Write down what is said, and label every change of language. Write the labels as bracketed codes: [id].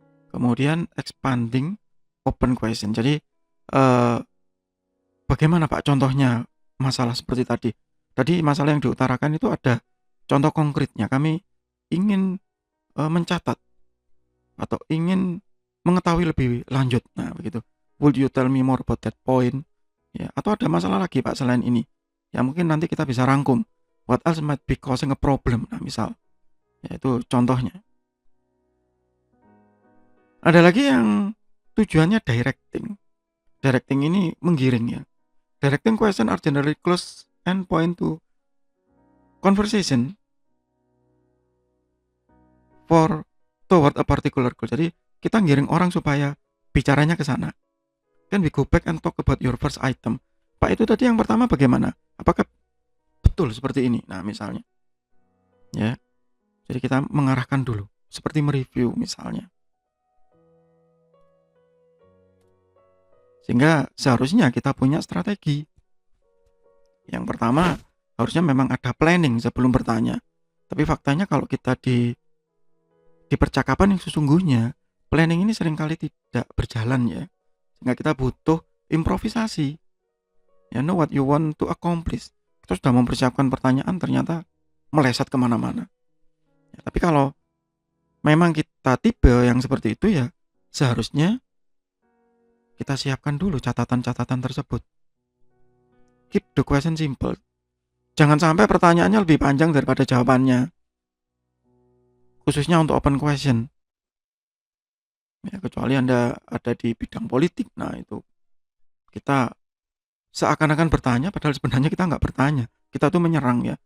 [id] kemudian expanding open question. Jadi bagaimana Pak contohnya masalah seperti tadi? Tadi masalah yang diutarakan itu ada contoh konkretnya. Kami ingin mencatat atau ingin mengetahui lebih lanjut. Nah, begitu. [en] Would you tell me more about that point? [id] Ya, atau ada masalah lagi Pak selain ini? Ya mungkin nanti kita bisa rangkum. [en] What else might be causing a problem? [id] Nah, misal. Ya, itu contohnya. Ada lagi yang tujuannya directing. Directing ini menggiring ya. [en] Directing question are generally close and point to conversation for toward a particular goal. [id] Jadi kita ngiring orang supaya bicaranya ke sana. [en] Then we go back and talk about your first item. [id] Pak, itu tadi yang pertama bagaimana? Apakah betul seperti ini? Nah, misalnya. Ya. Jadi kita mengarahkan dulu, seperti mereview misalnya. Sehingga seharusnya kita punya strategi. Yang pertama, harusnya memang ada planning sebelum bertanya. Tapi faktanya kalau kita di percakapan yang sesungguhnya, planning ini seringkali tidak berjalan ya. Sehingga kita butuh improvisasi. [en] Ya, know what you want to accomplish. [id] Kita sudah mempersiapkan pertanyaan, ternyata meleset kemana-mana. Ya, tapi kalau memang kita tipe yang seperti itu ya, seharusnya kita siapkan dulu catatan-catatan tersebut. [en] Keep the question simple. [id] Jangan sampai pertanyaannya lebih panjang daripada jawabannya. Khususnya untuk open question. Ya, kecuali Anda ada di bidang politik. Nah, itu kita seakan-akan bertanya padahal sebenarnya kita nggak bertanya. Kita tuh menyerang ya.